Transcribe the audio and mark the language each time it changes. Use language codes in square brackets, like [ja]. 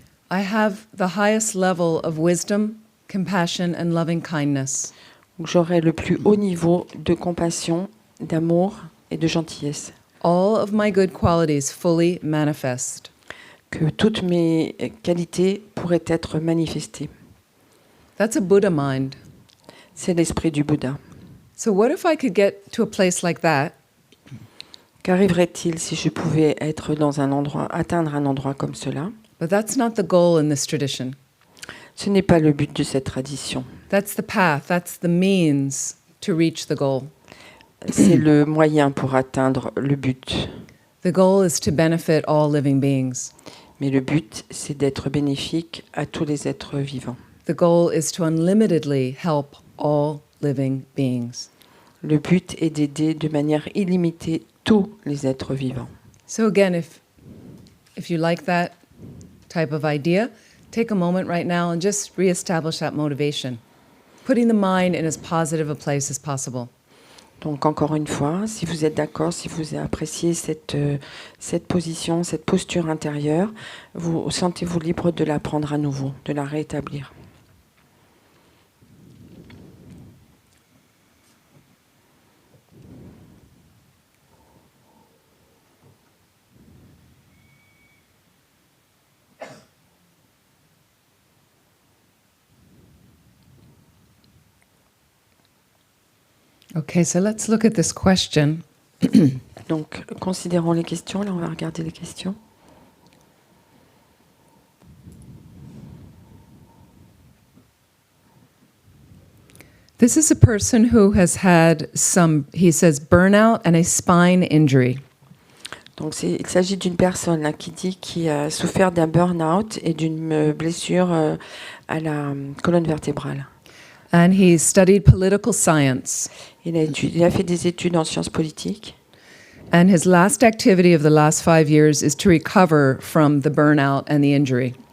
[en] I have the highest level of wisdom, compassion, and loving kindness. [fr] Où j'aurai le plus haut niveau de compassion, d'amour et de gentillesse. [en] All of my good qualities fully manifest. [fr] Que toutes mes qualités pourraient être manifestées. [en] That's a Buddha mind. [fr] C'est l'esprit du Bouddha. [en] So what if I could get to a place like that? [fr] Qu'arriverait-il si je pouvais être dans un endroit, atteindre un endroit comme cela? [en] But that's not the goal in this tradition. [fr] Ce n'est pas le but de cette tradition. [en] That's the path, that's the means to reach the goal. [fr] C'est le moyen pour atteindre le but. [en] The goal is to benefit all living beings. [fr] Mais le but, c'est d'être bénéfique à tous les êtres vivants. [en] The goal is to unlimitedly help all living beings. [fr] Le but est d'aider de manière illimitée tous les êtres vivants. [en] So again, if you like that type of idea, take a moment right now and just reestablish that motivation, putting the mind in as positive a place as possible. [fr] Donc encore une fois, si vous êtes d'accord, si vous appréciez cette position, cette posture intérieure, vous sentez-vous libre de la prendre à nouveau, de la rétablir. [en] Okay, so let's look at this question. [fr] Donc, considérons les questions. Là, on va regarder les questions. [en] This is a person who has had some, he says, burnout and a spine injury. [fr] Donc, il s'agit d'une personne là, qui a souffert d'un burn-out et d'une blessure à la colonne vertébrale. [en] And he studied political science. [fr] Il a fait des études en sciences politiques. [en] And his last activity of the last 5 years is to recover from the burnout and the injury.